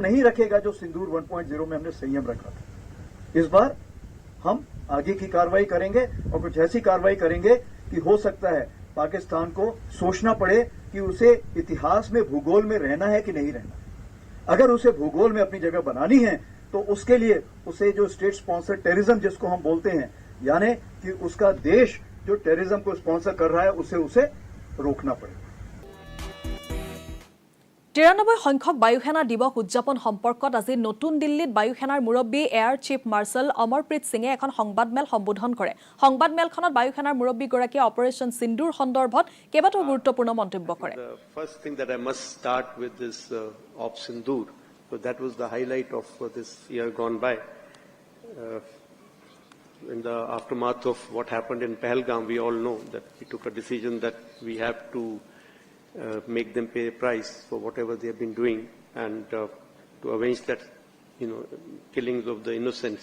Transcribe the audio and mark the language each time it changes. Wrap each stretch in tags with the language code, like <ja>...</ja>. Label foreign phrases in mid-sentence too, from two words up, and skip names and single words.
<hi>नहीं रखेगा जो सिंदूर 1.0 में हमने संयम रखा था इस बार हम आगे की कार्रवाई करेंगे और कुछ ऐसी कार्रवाई करेंगे कि हो सकता है पाकिस्तान को सोचना पड़े कि उसे इतिहास में भूगोल में रहना है कि नहीं रहना अगर उसे भूगोल में अपनी जगह बनानी है तो उसके लिए उसे जो</hi> <en>state sponsor terrorism</en> <hi>जिसको हम बोलते हैं यानी कि उसका देश जो टेररिज्म को स्पॉन्सर कर रहा है उसे रोकना पड़ेगा</hi> <as>93 সংখ্যক বায়ুসেনা দিৱস উদযাপন সম্পৰ্কত আজি নতুন দিল্লীত বায়ুসেনাৰ মুৰব্বী</as> <en>air chief marshal</en> <as>অমৰপ্ৰীত সিঙে এখন সংবাদমেল সম্বোধন কৰে সংবাদমেলখনত বায়ুসেনাৰ মুৰব্বীগৰাকীয়ে অপাৰেচন সিন্দুৰ সন্দৰ্ভত কেইবাটাও গুৰুত্বপূৰ্ণ মন্তব্য কৰে</as> <en>First thing that I must start with is of Sindoor. So that was the highlight of this year gone by. In the aftermath of what happened in Pahalgam, we all know that we took a decision that we have to make them pay a price for whatever they have been doing and to avenge that, killings of the innocents.</en>